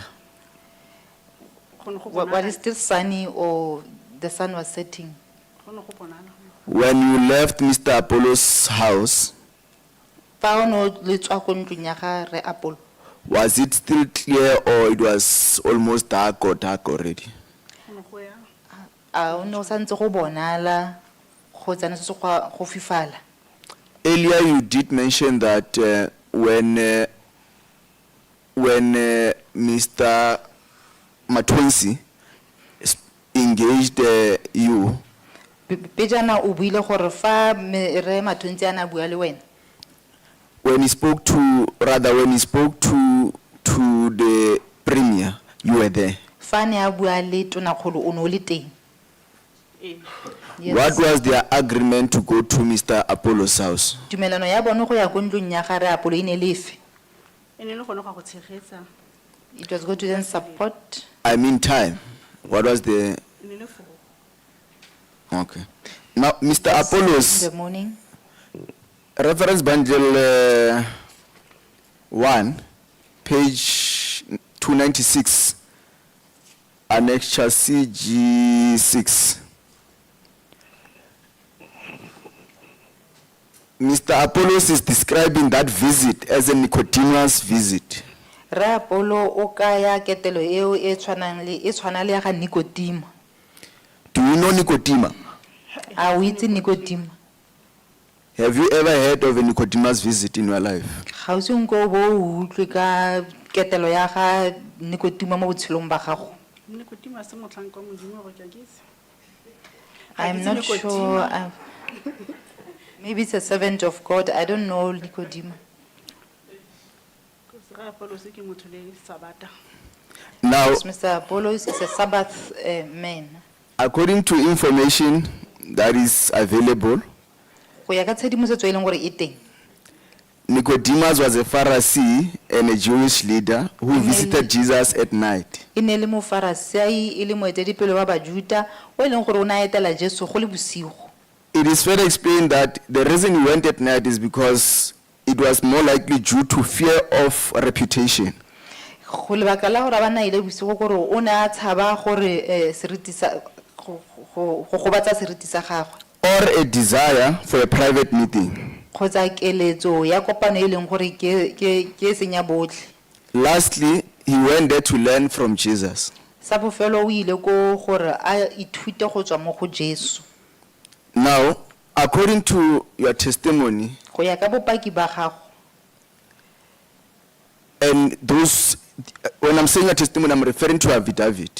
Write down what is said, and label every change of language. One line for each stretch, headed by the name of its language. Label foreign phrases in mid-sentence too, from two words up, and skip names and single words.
Tswana: Go ne go
English: Was it
Tswana: bonala-
English: still sunny or the sun was setting?
Tswana: go ne go bonala.
English: When you left Mr. Apollo's house,
Tswana: Fa o no le tswa ko ntlong ya ga Rre Apollo,
English: was it still clear or it was almost dark or dark already?
Tswana: Go ne go ya a o no santse go bonala go tsana se go fifala.
English: Earlier you did mention that when Mr. Matonsi engaged you,
Tswana: Pejana o buile gore fa Rre Matonsi ana bua le wena,
English: when he spoke to the premier, you were there.
Tswana: fa ne a bua le tonakgolo o ne o le teng. Ee.
English: Yes. What was their agreement to go to Mr. Apollo's house?
Tswana: Tumelano ya bone go ya ko ntlong ya ga Rre Apollo e ne le efe? E ne le gone go a go tshegetsa.
English: It was good to then support. I mean time. What was the,
Tswana: E ne le foro.
English: okay. Now, Mr. In Apollo's the morning. reference bundle 1, page 296, annexure CG6. Mr. Apollos is describing that visit as a Nicodemus visit.
Tswana: Rre Apollo o kaya ketelo eo e tshwana le ya ga Nicodemus.
English: Do you know Nicodemus?
Tswana: A o itse Nicodemus?
English: Have you ever heard of a Nicodemus visit in your life?
Tswana: Ga o se nko bo o utlwe ka ketelo ya ga Nicotima mo botshelong ba gago? Nicotima se motlhanka wa Modimo go ke a ke itse.
English: I'm
Tswana: Ga ke
English: not
Tswana: itse
English: sure. Nicotima. Maybe it's a servant of God. I don't know Nicodemus.
Tswana: Ke se ga Apollo se ke motho le Sabata.
English: Now, Yes, Mr. Apollos is a Sabbath man. according to information that is available,
Tswana: Go ya ka tshedimosetso e leng gore e teng.
English: Nicodemus was a Pharisee and a Jewish leader who visited Jesus at night.
Tswana: E ne le Mofarisei e le moeteledipele wa Bajuda o e leng gore o na etela Jesu go le bosigo.
English: It is further explained that the reason he went at night is because it was more likely due to fear of reputation.
Tswana: Go lebaka la gore ba na ile bosigo gore o ne a tshaba gore seriti sa go gobatsa seriti sa gagwe.
English: Or a desire for a private meeting.
Tswana: Kgotsa keletso ya kopano e leng gore ke senya botlhe.
English: Lastly, he went there to learn from Jesus.
Tswana: Sa bofelo o ile go gore a ithute go tswa mo go Jesu.
English: Now, according to your testimony,
Tswana: Go ya ka bopaki ba gago.
English: and those, when I'm saying your testimony, I'm referring to affidavit.